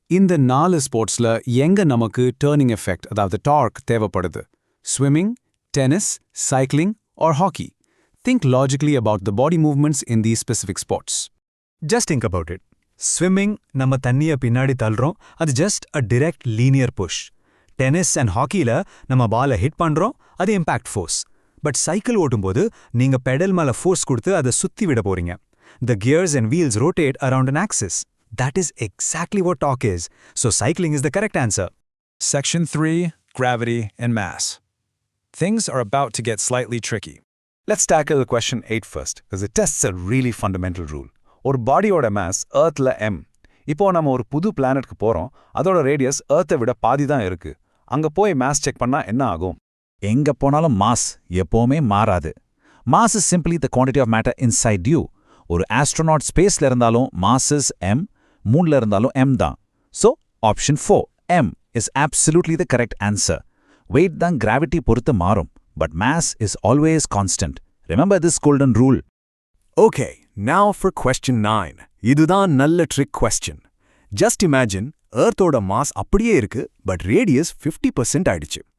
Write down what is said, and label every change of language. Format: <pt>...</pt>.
<ta>இந்த 4 ஸ்போர்ட்ஸ்ல எங்க நமக்கு turning effect அதாவது torque தேவைப்படுது?</ta> <en>Swimming, tennis, cycling, or hockey? Think logically about the body movements in these specific sports. Just think about it.</en> <ta>Swimming, நம்ம தண்ணிய பின்னாடி தள்ளுறோம். அது</ta> <en>just a direct linear push.</en> <ta>Tennis and hockeyல நம்ம பாலை ஹிட் பண்றோம். அது impact force. பட் சைக்கிள் ஓட்டும்போது நீங்க பெடல் மேல ஃபோர்ஸ் கொடுத்து அதை சுத்தி விட போறீங்க.</ta> <en>The gears and wheels rotate around an axis. That is exactly what torque is. So cycling is the correct answer. Section 3, Gravity and Mass. Things are about to get slightly tricky. Let's tackle question 8 first, because it tests a really fundamental rule.</en> <ta>ஒரு பாடியோட mass எர்த்ல m. இப்போ நம்ம ஒரு புது பிளானட்க்கு போறோம். அதோட radius எர்த்தை விட பாதி தான் இருக்கு. அங்க போய் மாஸ் செக் பண்ணா என்ன ஆகும்? எங்க போனாலும் மாஸ் எப்பவுமே மாறாது.</ta> <en>Mass is simply the quantity of matter inside you.</en> <ta>ஒரு astronaut ஸ்பேஸ்ல இருந்தாலும்</ta> <en>mass is m,</en> <ta>மூன்ல இருந்தாலும் m தான்.</ta> <en>So option 4, m is absolutely the correct answer. Weight தான் gravity</en> <ta>பொறுத்து மாறும்,</ta> <en>but mass is always constant. Remember this golden rule. Okay, now for question 9.</en> <ta>இதுதான் நல்ல trick question.</ta> <en>Just imagine,</en> <ta>Earth-ஓட mass அப்படியே இருக்கு, but radius 50% ஆயிடுச்சு.</ta>